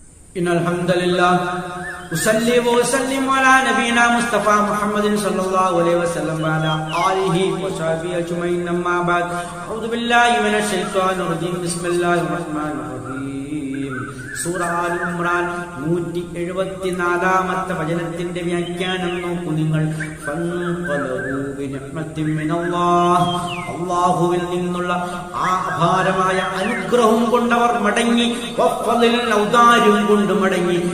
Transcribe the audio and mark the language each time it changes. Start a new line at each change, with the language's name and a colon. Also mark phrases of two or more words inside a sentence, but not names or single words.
Arabic: إن الحمد لله أصلي وأسلم على نبينا مصطفى محمد صلى الله عليه وسلم وعلى آله وصحبه أجمعين أما بعد أعوذ بالله من الشيطان الرجيم بسم الله الرحمن الرحيم
Malayalam: സൂറ ആൽ ഇംറാൻ 174-ാമത്തെ വചനത്തിന്റെ വ്യാഖ്യാനം നോക്കൂ നിങ്ങൾ. അല്ലാഹുവിൽ നിന്നുള്ള ആ അപാരമായ അനുഗ്രഹം കൊണ്ടവർ മടങ്ങി, ഔദാര്യം കൊണ്ട് മടങ്ങി.